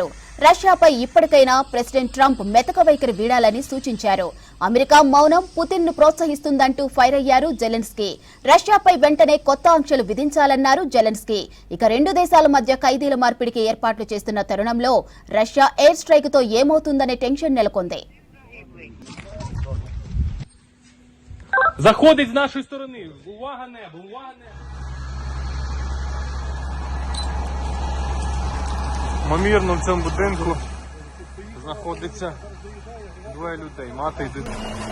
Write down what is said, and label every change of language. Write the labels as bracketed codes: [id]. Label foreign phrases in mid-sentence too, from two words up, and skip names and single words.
[te] రష్యాపై ఇప్పటికైనా ప్రెసిడెంట్ ట్రంప్ మెతక వైఖరి వీడాలని సూచించారు. అమెరికా మౌనం పుతిన్ ను ప్రోత్సహిస్తుందంటూ ఫైర్ అయ్యారు జెలెన్స్కీ. రష్యాపై వెంటనే కొత్త ఆంక్షలు విధించాలన్నారు జెలెన్స్కీ. ఇక 2 దేశాల మధ్య ఖైదీల మార్పిడికి ఏర్పాట్లు చేస్తున్న తరుణంలో రష్యా [en] air strike [te] తో ఏమవుతుందనే టెన్షన్ నెలకొంది. [uk] Заходить з нашої сторони. Увага, небо, увага, небо. Ймовірно, в цьому будинку знаходиться 2 людей, мати і дитина.